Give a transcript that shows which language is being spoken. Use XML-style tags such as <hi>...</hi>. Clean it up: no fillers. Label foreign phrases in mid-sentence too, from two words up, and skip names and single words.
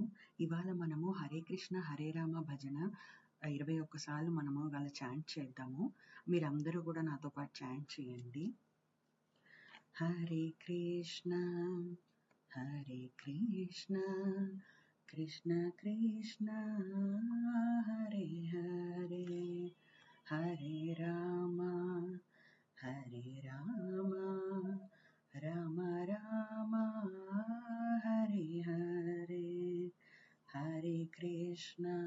<te>ఇవాళ మనము హరే కృష్ణ హరే రామ భజన 21 సార్లు మనము ఇవాళ చాంట్ చేద్దాము. మీరందరూ కూడా నాతో పాటు చాంట్ చేయండి.</te> <sa>హరే కృష్ణ కృష్ణ కృష్ణ హరే హరే హరే రామ రామ రామ హరే హరే హరే కృష్ణ</sa>